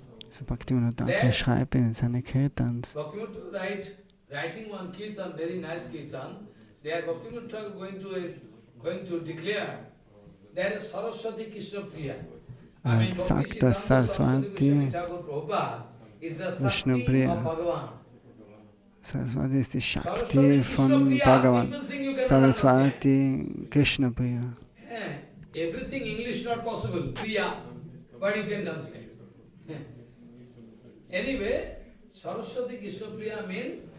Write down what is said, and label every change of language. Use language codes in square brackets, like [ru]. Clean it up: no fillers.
[de] So Bhaktivinoda Thakur schreibt in seine Kirtans. [en] Writing one kirtan, very nice kirtan, there Bhaktivinoda Thakur going to declare there is Saraswati Krishna Priya. [de] Sagt, dass Saraswati Krishna Priya. Saraswati ist die Shakti von Bhagavan. Saraswati Krishna Priya. [en] Everything English not possible, Priya, but you can translate. Anyway, Saraswati Krishna Priya means